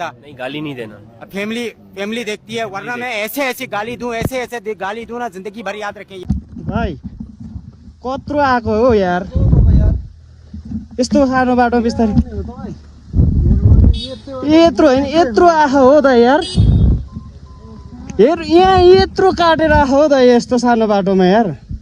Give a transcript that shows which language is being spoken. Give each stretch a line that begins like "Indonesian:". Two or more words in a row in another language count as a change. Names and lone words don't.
Hindi: नहीं गाली नहीं देना। अब फैमिली देखती है, वरना मैं ऐसे गाली दूं, ऐसे गाली दूं ना, जिंदगी भर याद रखें।
Nepali: भाइ कत्रो आएको हो यार, यस्तो सानो बाटो बिस्तारै यत्रो होइन यत्रो आएको हो त यार। हेर यहाँ यत्रो काटेर आएको हो त यस्तो सानो बाटोमा यार।